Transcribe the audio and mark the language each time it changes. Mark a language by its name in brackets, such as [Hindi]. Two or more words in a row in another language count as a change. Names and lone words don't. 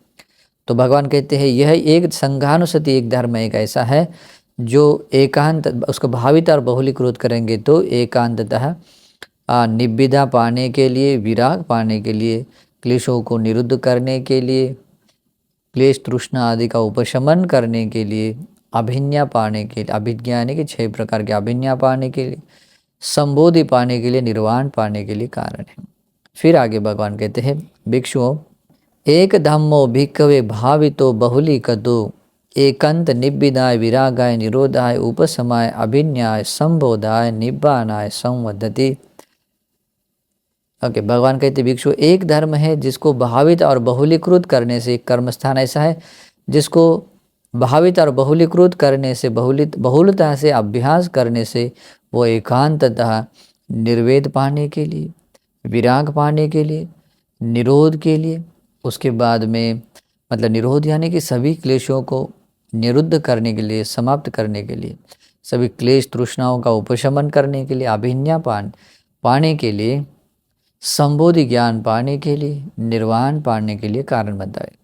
[Hindi] तो भगवान कहते हैं यह एक संघानुसति एक धर्म एक ऐसा है जो एकांत, उसको भाविता और बहुलीकृत करेंगे तो एकांततः निब्बिदा पाने के लिए, विराग पाने के लिए, क्लेशों को निरुद्ध करने के लिए, क्लेश तृष्णा आदि का उपशमन करने के लिए, अभिज्ञा पाने के लिए, अभिज्ञा यानी कि 6 प्रकार के अभिज्ञा पाने के लिए, संबोधि पाने के लिए, निर्वाण पाने के लिए कारण है। फिर आगे भगवान कहते हैं भिक्षुओं, [Pali] एक धम्मो भिक्खवे भावितो बहुलीकतो एकांत निब्बिदाय विरागाय निरोधाय उपशमाय अभिज्ञाय संबोधाय निब्बानाय संवदति। [Hindi] ओके, भगवान कहते भिक्षु एक धर्म है जिसको भावित और बहुलीकृत करने से, कर्मस्थान ऐसा है जिसको भावित और बहुलीकृत करने से, बहुलता से अभ्यास करने से वो एकांततः निर्वेद पाने के लिए, विराग पाने के लिए, निरोध के लिए, उसके बाद में मतलब निरोध यानी कि सभी क्लेशों को निरुद्ध करने के लिए, समाप्त करने के लिए, सभी क्लेश तृष्णाओं का उपशमन करने के लिए, अभिज्ञा पाने के लिए, संबोधि ज्ञान पाने के लिए, निर्वाण पाने के लिए कारण बनता है।